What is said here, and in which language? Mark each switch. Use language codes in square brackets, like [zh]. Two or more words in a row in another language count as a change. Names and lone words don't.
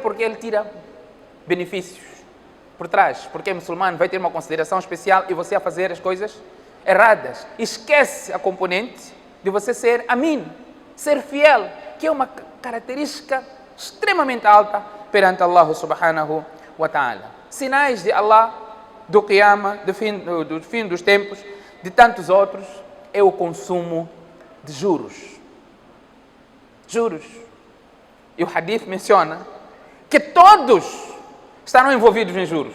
[pt] Porque ele tira benefícios por trás. Porque muçulmano vai ter uma consideração especial e você a fazer as coisas erradas. Esquece a componente de você ser amin, ser fiel, que é uma característica extremamente alta perante Allah [ar] سبحانه وتعالى. [pt] Sinais de Allah, do Qiyamah, do fim dos tempos, de tantos outros, é o consumo de juros. Juros. E o hadith menciona que todos estarão envolvidos em juros.